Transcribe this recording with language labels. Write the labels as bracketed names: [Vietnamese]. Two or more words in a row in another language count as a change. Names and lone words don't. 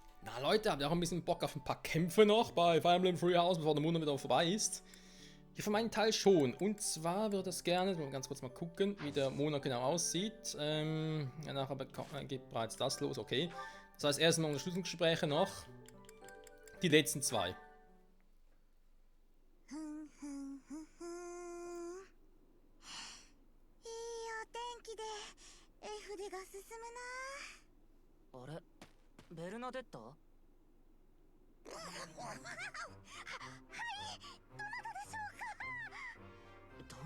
[German] Na Leute, habt ihr auch ein bisschen Bock auf ein paar Kämpfe noch bei Fire Emblem Three Houses, bevor der Monat wieder vorbei ist? Hier für meinen Teil schon. Und zwar würde es gerne, ganz kurz mal gucken, wie der Monat genau aussieht. Ja, nachher geht bereits das los, okay. Das heißt, erstmal Unterstützungsgespräche noch. Die letzten zwei. [Japanese] ふんふんふんふん。いいお天気で絵筆が進むな。あれ、ベルナデッタ？はい、どなたでしょうか。